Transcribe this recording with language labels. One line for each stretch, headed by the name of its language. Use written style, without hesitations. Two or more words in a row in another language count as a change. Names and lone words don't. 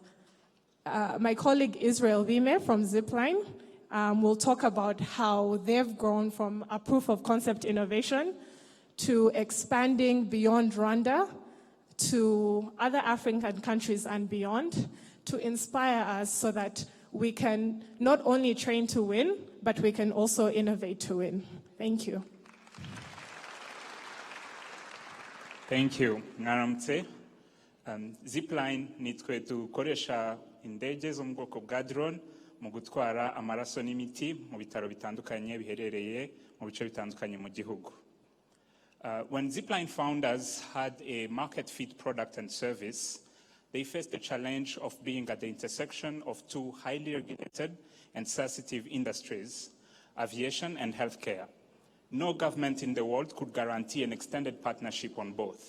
English: My colleague Israel Vime from Zipline will talk about how they've grown from a proof of concept innovation to expanding beyond Rwanda to other African countries and beyond to inspire us so that we can not only train to win, but we can also innovate to win. Thank you. Thank you.
Kinyarwanda: Mwaramutse. Zipline nitwe dukoresha indege zo mu bwoko bwa drone mu gutwara amaraso n'imiti mu bitaro bitandukanye biherereye mu bice bitandukanye mu gihugu.
English: When Zipline founders had a market-fit product and service, they faced the challenge of being at the intersection of two highly regulated and sensitive industries, aviation and healthcare. No government in the world could guarantee an extended partnership on both.